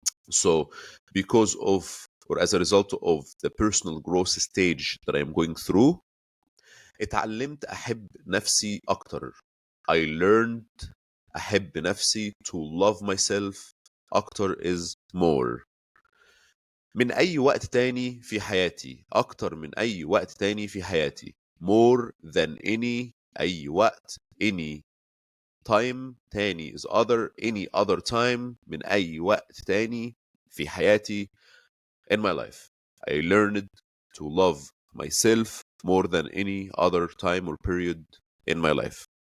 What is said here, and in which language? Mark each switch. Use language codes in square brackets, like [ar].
[en] So because of or as a result of the personal growth stage that I am going through، [ar] اتعلمت أحب نفسي أكتر. [en] I learned [ar] أحب نفسي [en] to love myself [ar] أكتر [en] is more. [ar] من أي وقت تاني في حياتي، أكتر من أي وقت تاني في حياتي. [en] more than any، [ar] أي وقت، [en] any time [ar] تاني [en] is other، any other time، [ar] من أي وقت تاني في حياتي [en] in my life. I learned to love myself more than any other time or period in my life.